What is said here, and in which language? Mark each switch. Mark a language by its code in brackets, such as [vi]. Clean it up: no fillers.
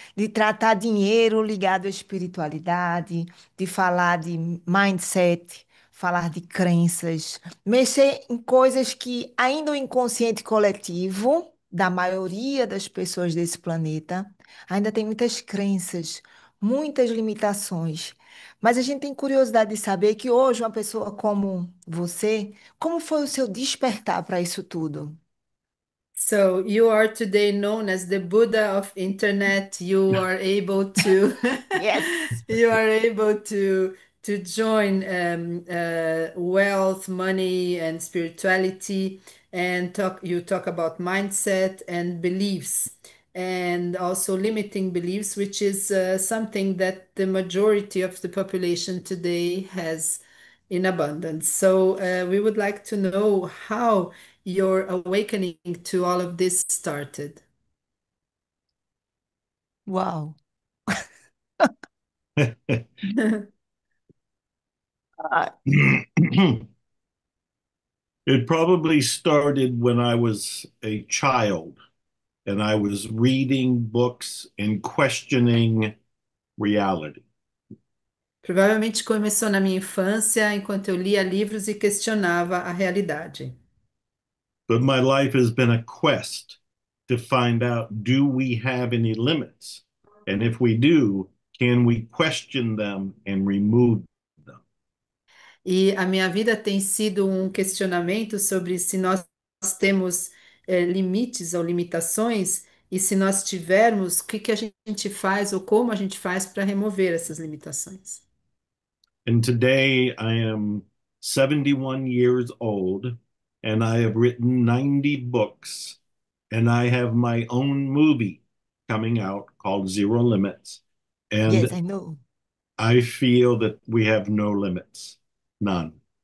[pt] De tratar dinheiro ligado à espiritualidade, de falar de mindset, falar de crenças, mexer em coisas que ainda o inconsciente coletivo da maioria das pessoas desse planeta ainda tem muitas crenças, muitas limitações. Mas a gente tem curiosidade de saber que hoje uma pessoa como você, como foi o seu despertar para isso tudo? [en] So you are today known as the Buddha of internet. You are able to Yes. you are able to join wealth, money, and spirituality, and talk about mindset and beliefs, and also limiting beliefs, which is something that the majority of the population today has in abundance. So we would like to know how your awakening to all of this started. Uau. Ah, It probably started when I was a child and I was reading books and questioning reality. [pt] Provavelmente começou na minha infância, enquanto eu lia livros e questionava a realidade. [en] But my life has been a quest to find out, do we have any limits? And if we do, can we question them and remove them? [pt] E a minha vida tem sido um questionamento sobre se nós temos limites ou limitações, e se nós tivermos, o que que a gente faz ou como a gente faz para remover essas limitações. [en] And today I am 71 years old and I have written 90 books and I have my own movie coming out called Zero Limits. yes, I know. I feel that we have no limits, none.